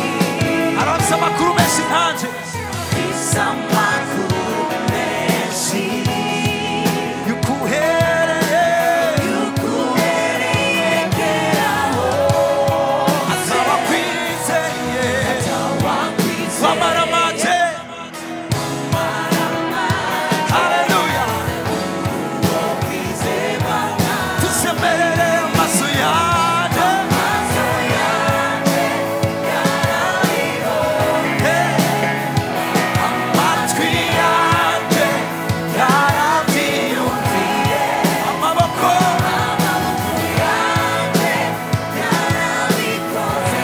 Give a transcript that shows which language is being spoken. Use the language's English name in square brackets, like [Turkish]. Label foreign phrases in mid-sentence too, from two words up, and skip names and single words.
[Rundi] Aronse amakuru menshi nkanje, mfise amakuru menshi yuko uhereye keraho atawakwizeye, wamaramaje, haleluya. Tusemerere amaso yanjye amatwi yanjye yarabyiyumviye, amaboko yanjye yarabikoze.